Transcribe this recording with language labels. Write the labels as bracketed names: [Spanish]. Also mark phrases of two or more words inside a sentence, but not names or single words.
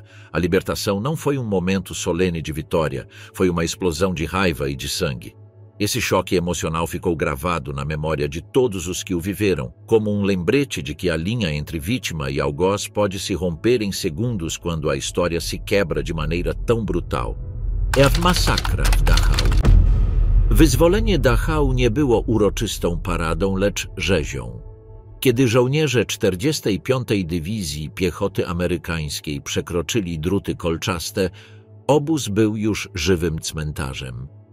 [Portuguese] A libertação não foi um momento solene de vitória, foi uma explosão de raiva e de sangue. Esse choque emocional ficou gravado na memória de todos os que o viveram, como um lembrete de que a linha entre vítima e algoz pode se romper em segundos quando a história se quebra de maneira tão brutal. [Polish] Masakra w Dachau. Wyzwolenie Dachau nie było uroczystą paradą, lecz rzezią. Kiedy żołnierze 45. Dywizji Piechoty Amerykańskiej przekroczyli druty kolczaste, obóz był już żywym cmentarzem.